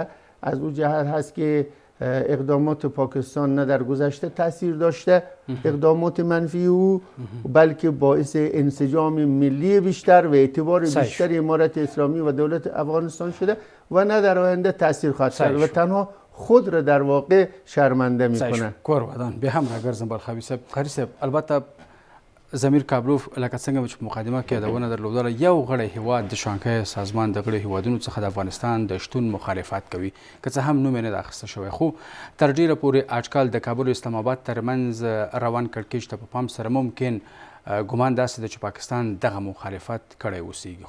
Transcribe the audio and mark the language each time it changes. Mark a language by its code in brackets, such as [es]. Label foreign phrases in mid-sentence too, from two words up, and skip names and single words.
[fa] از اون جهت هست که اقدامات پاکستان نه در گذشته تاثیر داشته اقدامات منفی او، بلکه باعث انسجام ملی بیشتر و اعتبار بیشتر امارت اسلامی و دولت افغانستان شده و نه در آینده تاثیر خواهد کرد و تنها خود را در واقع شرمنده میکنه. [ps] کورودان به هم راګرځم بلخابي صاحب. قاری صاحب، البته ضمیر کابلوف لکه څنګه چې مقدمه کې یادونه درلودله، یو غړی هیواد د شانګهای سازمان د غړي هیوادونو څخه د افغانستان د شتون مخالفت کوي، که څه هم نوم یې نه ده اخیسته شوی، خو تر ډیره پورې اټکل د کابل او اسلام آباد ترمنځ روان کړکېچ ته په پام سره ممکن ګمان داسې ده چې پاکستان دغه مخالفت کړی اوسیږي.